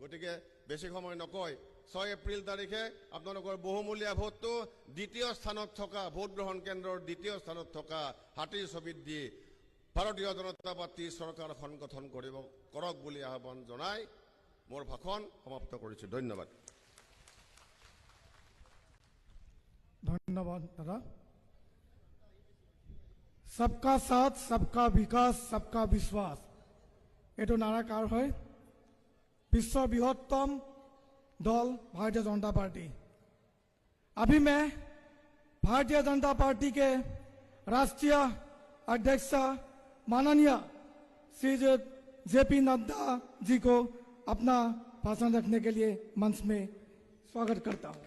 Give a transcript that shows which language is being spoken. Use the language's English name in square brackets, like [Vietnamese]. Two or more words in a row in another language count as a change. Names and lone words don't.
[Assamese] গতিকে বেছি সময় নকয়, 6 এপ্ৰিল তাৰিখে আপোনালোকৰ বহুমূলীয়া ভোটটো দ্বিতীয় স্থানত থকা, ভোট গ্ৰহণ কেন্দ্ৰৰ দ্বিতীয় স্থানত থকা হাতীৰ ছবিত দি ভাৰতীয় জনতা পাৰ্টীৰ চৰকাৰখন গঠন কৰক বুলি আহ্বান জনাই মোৰ ভাষণ সমাপ্ত কৰিছোঁ। ধন্যবাদ। ধন্যবাদ দাদা। [Hindi] सबका साथ, सबका विकास, सबका विश्वास, [Assamese] এইটো নাৰা কাৰ হয়? বিশ্বৰ বৃহত্তম [Hindi] दल भारतीय जनता पार्टी। अभी मैं भारतीय जनता पार्टी के राष्ट्रीय अध्यक्ष माननीय श्री जेपी नड्डा जी को अपना भाषण रखने के लिए मंच में स्वागत करता हूं।